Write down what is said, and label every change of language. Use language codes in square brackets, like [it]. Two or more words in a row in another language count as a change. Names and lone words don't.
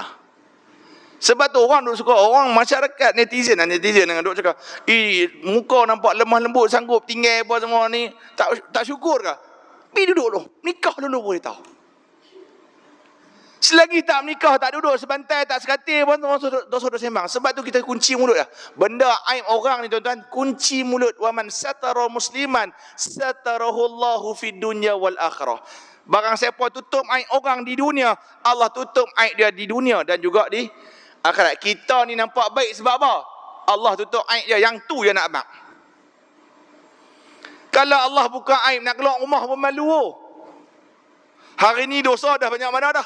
[ms] Sebab tu orang duk suka, orang masyarakat netizen yang duk cakap, muka nampak lemah lembut, sanggup tinggal apa semua ni, tak syukur ke? Pergi duduk dulu, nikah dulu boleh tahu. Selagi tak menikah, tak duduk sebantai, tak sekatil pun dosa sembang. Sebab tu kita kunci mulut lah. Benda aib orang ni tuan-tuan, kunci mulut. [ar] ومن ستر مسلما ستره الله في الدنيا والآخرة. [ms] Barang siapa tutup aib orang di dunia, Allah tutup aib dia di dunia dan juga di akhirat. Kita ni nampak baik sebab apa? Allah tutup aib dia, yang tu dia nak abang. Kalau Allah buka aib, nak keluar rumah pun malu. Hari ni dosa dah banyak mana dah?